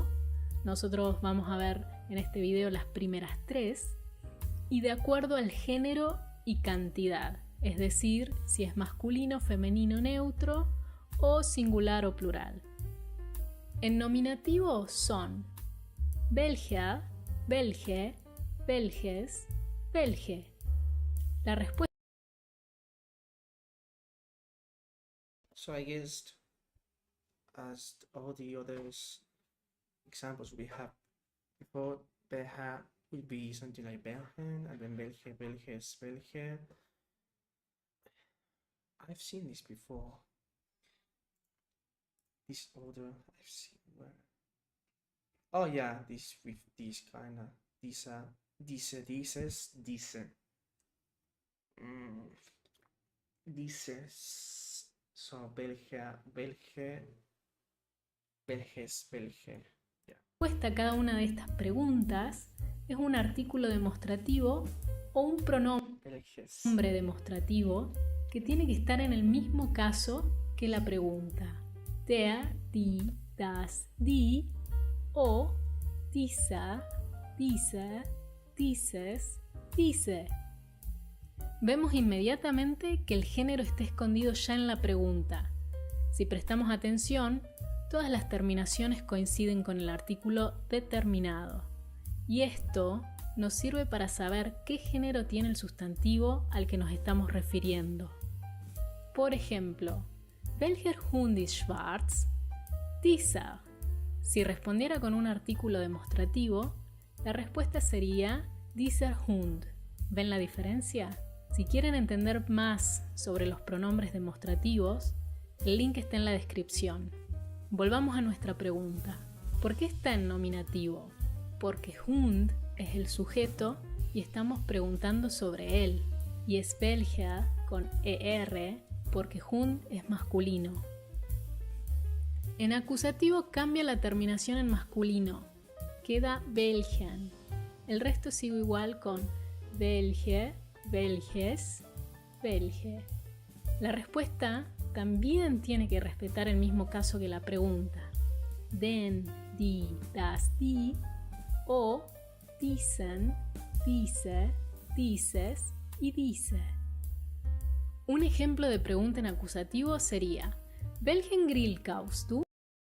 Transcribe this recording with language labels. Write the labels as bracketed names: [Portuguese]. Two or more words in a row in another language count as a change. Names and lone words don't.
[Spanish] Nosotros vamos a ver en este video las primeras 3. Y de acuerdo al género y cantidad, es decir, si es masculino, femenino, neutro o singular o plural. En nominativo son [German] welcher, welche, welches, welche. [Spanish] La respuesta [English] So I guess as all the others examples we have before, Belha will be something like Belgen, and then [German] Belge, Belges, Belge. [English] I've seen this before. This order I've seen where. Oh yeah, this with this kind of dieses. Dices. So [German] Belgia, Belge, Belges, Belge. [Spanish] a cada una de estas preguntas es un artículo demostrativo o un pronombre [English] Belges. [Spanish] demostrativo que tiene que estar en el mismo caso que la pregunta. [German] Der, die, das, die o dieser, diese, dieses, diese. [Spanish] Vemos inmediatamente que el género está escondido ya en la pregunta. Si prestamos atención, todas las terminaciones coinciden con el artículo determinado. Y esto nos sirve para saber qué género tiene el sustantivo al que nos estamos refiriendo. Por ejemplo, [German] welcher Hund ist schwarz? Dieser. [Spanish] Si respondiera con un artículo demostrativo, la respuesta sería [German] dieser Hund. [Spanish] ¿Ven la diferencia? Si quieren entender más sobre los pronombres demostrativos, el link está en la descripción. Volvamos a nuestra pregunta. ¿Por qué está en nominativo? Porque Hund es el sujeto y estamos preguntando sobre él. Y es welcher con ER porque Hund es masculino. En acusativo cambia la terminación en masculino. Queda welchen. El resto sigue igual con [German] welche, welches, welche. [Spanish] La respuesta también tiene que respetar el mismo caso que la pregunta. [German] Den, die, das, die o diesen, diese, dieses y diese. [Spanish] Un ejemplo de pregunta en acusativo sería: [German] ¿Welchen Grill kaufst du?